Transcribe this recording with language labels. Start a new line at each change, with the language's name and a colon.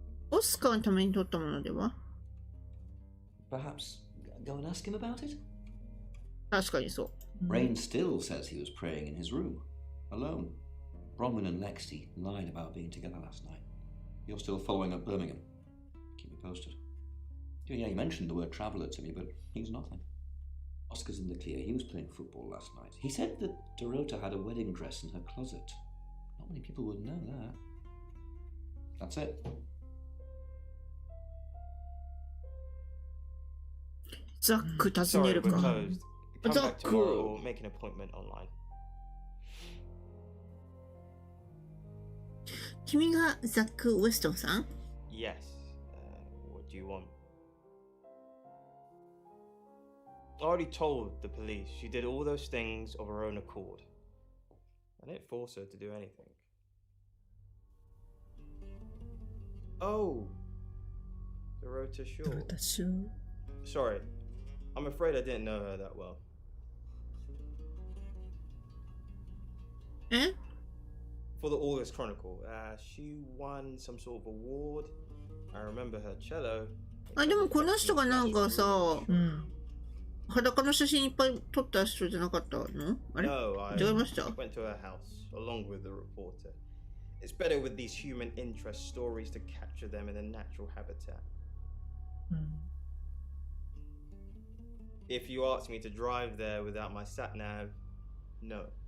Japanese: オスカーのために撮ったものでは？
English: Perhaps go and ask him about it?
Japanese: 確かにそう。
English: Rain still says he was praying in his room, alone. Bronwyn and Lexi lied about being together last night. You're still following up Birmingham. Keep me posted. Yeah, he mentioned the word traveller to me, but he's nothing. Oscar's in the clear. He was playing football last night. He said that Dorota had a wedding dress in her closet. Not many people would know that. That's it.
Japanese: Zach 訪ねるか。
English: Come back tomorrow or make an appointment online.
Japanese: 君がザック・ウェストンさん？
English: Yes. What do you want? I already told the police she did all those things of her own accord. I didn't force her to do anything. Oh, Dorota Shaw. Sorry, I'm afraid I didn't know her that well. Eh? For the August Chronicle, she won some sort of award. I remember her cello.
Japanese: あ、でもこの人がなんかさ、裸の写真いっぱい撮った人じゃなかったの？あれ？
English: No, I
Japanese: 違いました？
English: went to her house along with the reporter. It's better with these human interest stories to capture them in a natural habitat. If you ask me to drive there without my sat-nav, no.